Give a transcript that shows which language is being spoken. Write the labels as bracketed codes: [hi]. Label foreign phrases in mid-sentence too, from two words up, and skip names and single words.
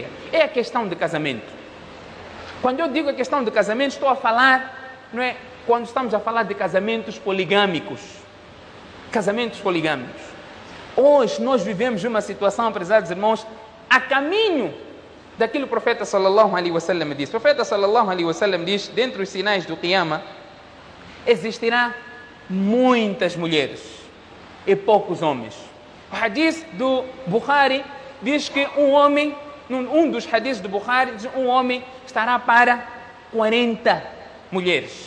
[pt] É a questão de casamento. Quando eu digo a questão de casamento, estou a falar, não é, quando estamos a falar de casamentos poligâmicos. Casamentos poligâmicos. Hoje nós vivemos uma situação, prezados irmãos, a caminho daquilo que o profeta [ar] صلى الله عليه وسلم [pt] diz. O profeta [ar] صلى الله عليه وسلم [pt] diz, dentre os sinais do Qiyamah, existirá muitas mulheres e poucos homens. O hadith do Bukhari diz que um dos hadiths do Bukhari diz que um homem estará para 40 mulheres.